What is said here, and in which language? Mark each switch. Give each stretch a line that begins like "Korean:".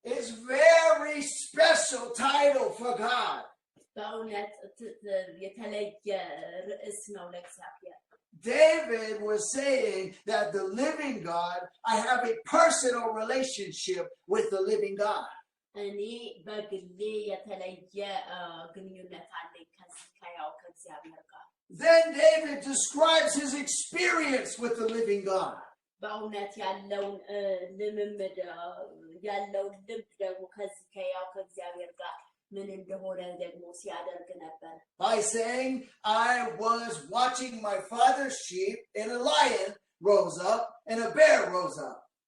English: It's very special title for God.
Amharic: በእውነት የተለየ ርዕስ ነው ለእግዚአብሔር
English: David was saying that the living God, I have a personal relationship with the living God.
Amharic: እኔ በግሌ የተለየ ግንኙነት አለኝ ከሕያው ከእግዚአብሔር ጋር
English: Then David describes his experience with the living God.
Amharic: በእውነት ያለውን ልምምድ ያለውን ልምድ ደግሞ ከሕያው ከእግዚአብሔር ጋር ምን እንደሆነ ደግሞ ሲያደርግ ነበር
English: By saying, I was watching my father's sheep and a lion rose up and a bear rose up.